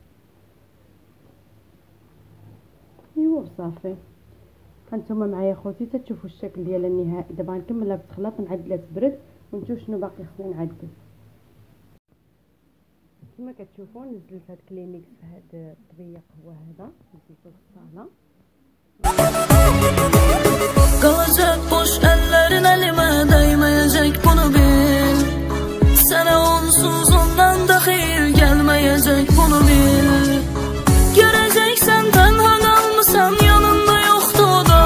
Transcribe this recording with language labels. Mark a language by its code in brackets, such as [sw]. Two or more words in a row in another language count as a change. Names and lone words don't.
[ar] ايوا صافي. هانتوما معايا خوتي تتشوفوا الشكل ديالها النهائي. دابا غنكملها بالخلاط نعدلها تبرد ونشوف شنو باقي خصنا نعدل. كما كتشوفوا نزلت هاد كليميكس في هاد الطبيق، هو هذا نزلتو في الصاله. [tr] Kalacak boş ellerin elime değmeyecek, bunu bil. Sana onsuz ondan da hayır gelmeyecek, bunu bil. Göreceksen tenha kalmışsam yanımda yoktu o da.